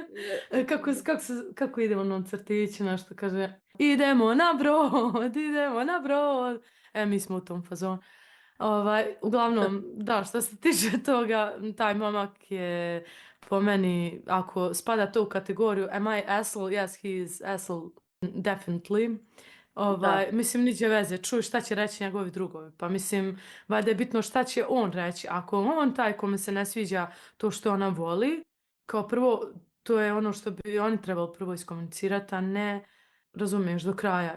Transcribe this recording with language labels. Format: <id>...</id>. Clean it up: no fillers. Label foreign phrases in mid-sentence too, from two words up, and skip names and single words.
<bs>Kako idemo na crtići, nešto kaže, idemo na brod, idemo na brod. Mi smo u tom fazonu. Uglavnom, da, što se tiče toga, taj momak je po meni, ako spada to u kategoriju</bs> <en>am I asshole? Yes, he is asshole, definitely.</en> <bs>Da. Mislim, niđe veze, čuj šta će reći njegovi drugovi. Pa mislim, valjda je bitno šta će on reći. Ako on taj kome se ne sviđa to što ona voli, kao prvo, to je ono što bi oni trebali prvo iskomunicirati, a ne, razumiješ, do kraja.</bs>